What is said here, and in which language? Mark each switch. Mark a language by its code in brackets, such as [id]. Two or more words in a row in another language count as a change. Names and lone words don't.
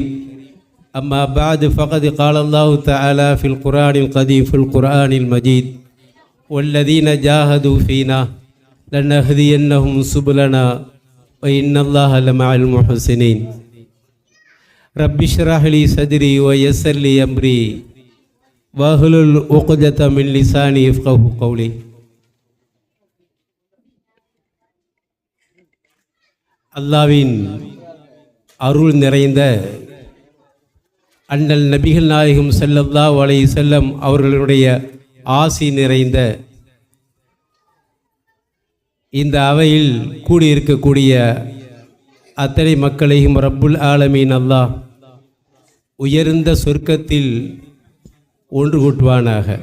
[ar] أما بعد فقد قال الله تعالى في القرآن القديم في القرآن المجيد والذين جاهدوا فينا لنهدينهم سبلنا وإن الله لمع المحسنين. رب اشرح لي صدري ويسر لي أمري واحلل عقدة من لساني يفقهوا قولي. [ta] அல்லாஹ்வின் அருள் நிறைந்த அண்ணல் நபிகள் நாயகம் [ar] صلى الله عليه وسلم [ta] அவர்களுடைய ஆசி நிறைந்த இந்த அவையில் கூடியிருக்கக்கூடிய அத்தனை மக்களையும் [ar] رب العالمين [ta] அல்லாஹ் உயர்ந்த சொர்க்கத்தில் ஒன்று கூட்டுவானாக.